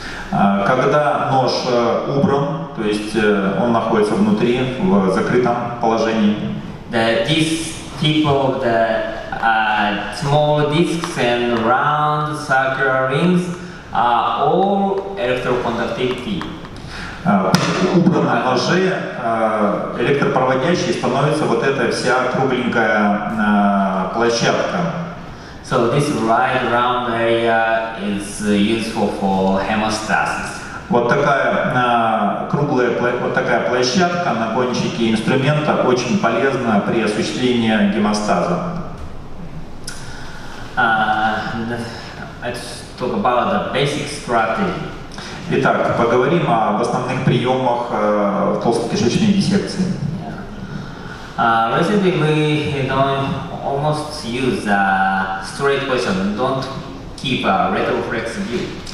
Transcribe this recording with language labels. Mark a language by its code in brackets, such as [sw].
[ru] когда нож убран, то есть он находится внутри в закрытом положении, [en] this tip of the small discs and round circular rings are all electroconductivity. [ru] Убран на ноже, электропроводящей становится вот эта вся кругленькая площадка. [en] So this right round area is useful for hemostasis. [ru] Вот такая вот такая площадка на кончике инструмента очень полезна при осуществлении гемостаза. [en] Let's talk about the basic strategy. [ru] Итак, поговорим об основных приемах толстокишечной диссекции. [en] Recently we don't almost use straight position, don't keep a retroflex view.